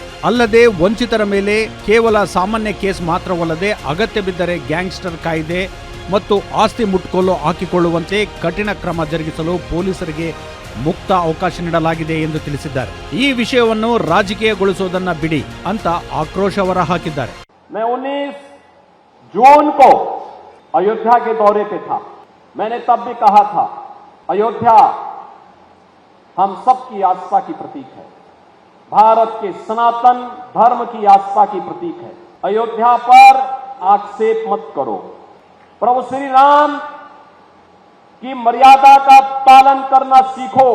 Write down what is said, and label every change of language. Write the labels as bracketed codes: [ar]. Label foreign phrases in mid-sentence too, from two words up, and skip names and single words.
[kn] ಅಲ್ಲದೆ ವಂಚಿತರ ಮೇಲೆ ಕೇವಲ ಸಾಮಾನ್ಯ ಕೇಸ್ ಮಾತ್ರವಲ್ಲದೆ ಅಗತ್ಯ ಬಿದ್ದರೆ ಗ್ಯಾಂಗ್ಸ್ಟರ್ ಕಾಯ್ದೆ ಮತ್ತು ಆಸ್ತಿ ಮುಟ್ಟುಗೋಲು ಹಾಕಿಕೊಳ್ಳುವಂತೆ ಕಠಿಣ ಕ್ರಮ ಜರುಗಿಸಲು ಪೊಲೀಸರಿಗೆ ಮುಕ್ತ ಅವಕಾಶ ನೀಡಲಾಗಿದೆ ಎಂದು ತಿಳಿಸಿದ್ದಾರೆ. ಈ ವಿಷಯವನ್ನು ರಾಜಕೀಯಗೊಳಿಸುವುದನ್ನು ಬಿಡಿ ಅಂತ ಆಕ್ರೋಶ ಹೊರಹಾಕಿದ್ದಾರೆ. [hi] मैं 19 जून को अयोध्या के दौरे पे था. मैंने तब भी कहा था अयोध्या हम सबकी आस्था की प्रतीक है, भारत के सनातन धर्म की आस्था की प्रतीक है. अयोध्या पर आक्षेप मत करो. प्रभु श्री राम की मर्यादा का पालन करना सीखो.